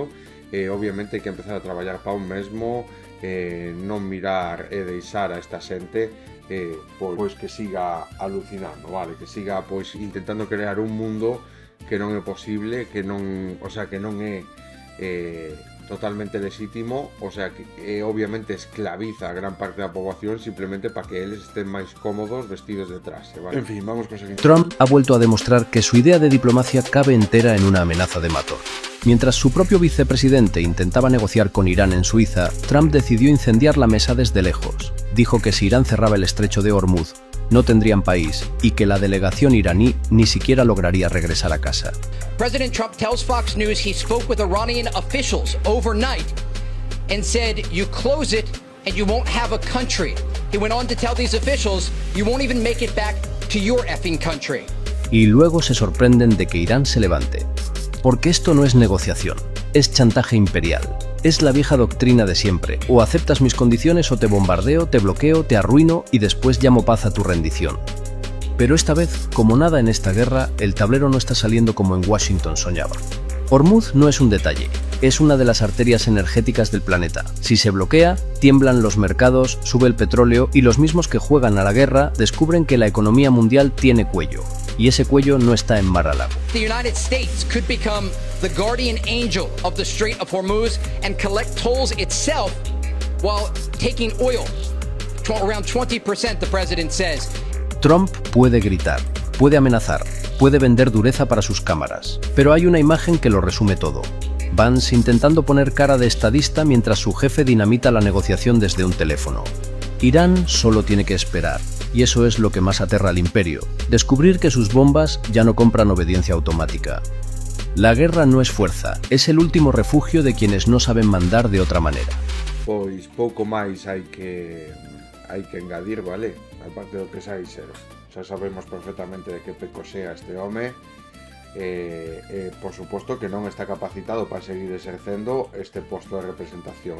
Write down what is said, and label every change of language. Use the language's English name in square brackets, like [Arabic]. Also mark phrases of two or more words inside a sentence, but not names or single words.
[Galician] Obviamente hai que empezar a traballar para un mesmo, non mirar e deixar a esta xente pois que siga alucinando, vale, que siga pois intentando crear un mundo que non é posible, que non é totalmente legítimo, [Spanish] o sea, [Galician] que obviamente esclaviza a gran parte da poboación simplemente para que eles estén máis cómodos vestidos de traxe, ¿vale? [Spanish] En fin, vamos con seguir. Trump ha vuelto a demostrar que su idea de diplomacia cabe entera en una amenaza de matar. Mientras su propio vicepresidente intentaba negociar con Irán en Suiza, Trump decidió incendiar la mesa desde lejos. Dijo que si Irán cerraba el estrecho de Hormuz, no tendrían país y que la delegación iraní ni siquiera lograría regresar a casa. [English] President Trump tells Fox News he spoke with Iranian officials overnight and said, "You close it and you won't have a country." He went on to tell these officials, "You won't even make it back to your effing country." [Spanish] Y luego se sorprenden de que Irán se levante. Porque esto no es negociación, es chantaje imperial. Es la vieja doctrina de siempre, o aceptas mis condiciones o te bombardeo, te bloqueo, te arruino y después llamo paz a tu rendición. Pero esta vez, como nada en esta guerra, el tablero no está saliendo como en Washington soñaba. Hormuz no es un detalle, es una de las arterias energéticas del planeta. Si se bloquea, tiemblan los mercados, sube el petróleo y los mismos que juegan a la guerra descubren que la economía mundial tiene cuello. y ese cuello no está en Mar-a-Lago. [English] The United States could become the guardian angel of the Strait of Hormuz and collect tolls itself while taking oil. Around 20%, the president says. [Spanish] Trump puede gritar, puede amenazar, puede vender dureza para sus cámaras, pero hay una imagen que lo resume todo. Vance intentando poner cara de estadista mientras su jefe dinamita la negociación desde un teléfono. Irán solo tiene que esperar, y eso es lo que más aterra al imperio, descubrir que sus bombas ya no compran obediencia automática. La guerra no es fuerza, es el último refugio de quienes no saben mandar de otra manera. [Galician] Pois pouco máis hai que engadir, vale? Aparte do que xa dixeron. Xa sabemos perfectamente de que peco sea este home. Por suposto que non está capacitado para seguir exercendo este posto de representación.